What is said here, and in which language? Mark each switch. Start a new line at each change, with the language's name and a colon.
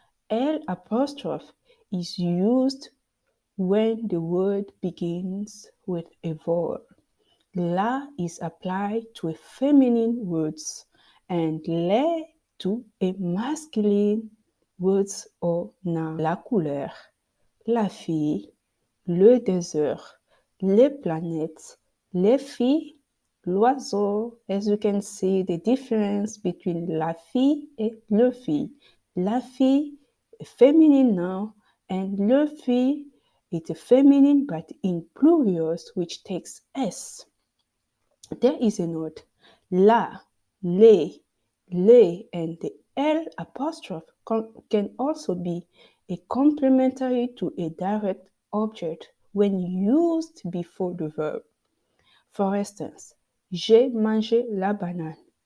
English: L apostrophe is used when the word begins with a vowel. La is applied to a feminine words and le to a masculine words or noun.
French: La couleur, la fille, le désert, les planètes, les filles, l'oiseau.
English: As you can see the difference between la fille et le fille. La fille, a feminine noun, and le fille, it's a feminine but in plurals which takes S. There is a note. La, les, and the L apostrophe can also be a complementary to a direct object when used before the verb.
French: For instance, j'ai mangé la banane.